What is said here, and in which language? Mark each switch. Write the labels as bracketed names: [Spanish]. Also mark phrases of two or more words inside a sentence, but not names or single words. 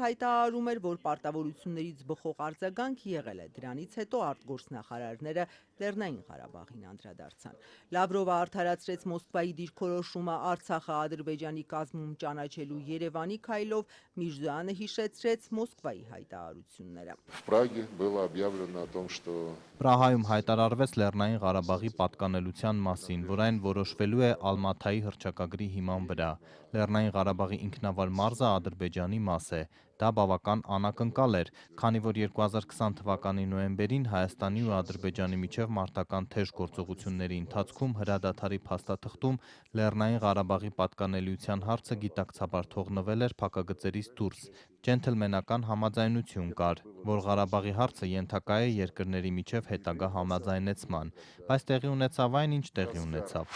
[Armenian] հայտարարում էր, որ պարտավորություններից բխող արձագանք եղել է։ Դրանից հետո արտգործնախարարները Լեռնային Ղարաբաղին անդրադարձան։ Լավրովը արդարացրեց Մոսկվայի դիրքորոշումը Արցախը Ադրբեջանի կազմում ճանաչելու Երևանի քայլով, Միրզոյանը հիշեցրեց Մոսկվայի հայտարարությունները։ [Russian] В Праге было объявлено о том, что [Armenian] Պրահայում հայտարարվեց Լեռնային Ղարաբաղի պատկանելության մասին, որ այն որոշվելու է Ալմաթայի հռչակագրի հիման վրա։ Լեռնային Ղարաբաղի ինքնավար մարզը Ադրբեջանի մաս է։ Դա բավական անակնկալ էր, քանի որ 2020 թվականի նոյեմբերին Հայաստանի ու Ադրբեջանի միջև մարտական թեժ գործողությունների ընթացքում հրադադարի փաստաթղթում Լեռնային Ղարաբաղի պատկանելիության հարցը գիտակցաբար թողնվել էր փակագծերից դուրս։ Ջենթլմենական համաձայնություն կար, որ Ղարաբաղի հարցը ենթակա է երկրների միջև հետագա համաձայնեցման, բայց տեղի ունեցավ այն, ինչ տեղի ունեցավ։